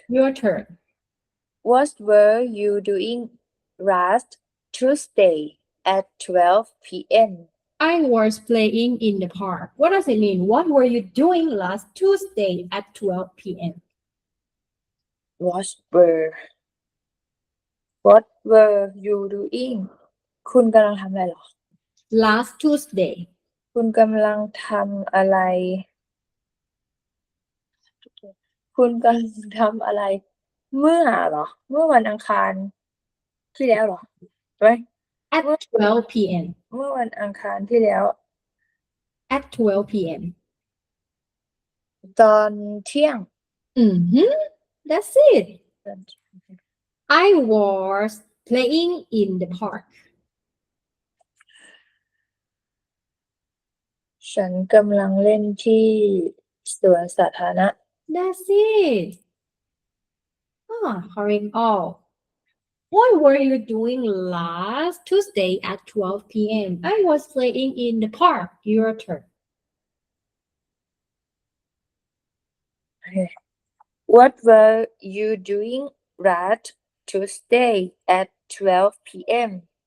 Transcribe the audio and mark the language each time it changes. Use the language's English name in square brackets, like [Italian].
[English] Your turn. What were you doing last Tuesday at 12 p.m.? I was playing in the park. What does it mean? What were you doing last Tuesday at 12 p.m.? What were What were you doing [Thai] คุณกำลังทำอะไรเหรอ [English] last Tuesday [Thai] คุณกำลังทำอะไร คุณกำลังทำอะไร เมื่อเหรอ เมื่อวันอังคารที่แล้วเหรอใช่ไหม [English] at 12 p.m. [Thai] เมื่อวันอังคารที่แล้ว [English] at 12 p.m. [Thai] ตอนเที่ยง [English] That's it. I was playing in the park. [Thai] ฉันกำลังเล่นที่สวนสาธารณะ [English] That's it. Correct all. What were you doing last Tuesday at 12 p.m.? I was playing in the park. Your turn. What were you doing last Tuesday at 12 p.m.?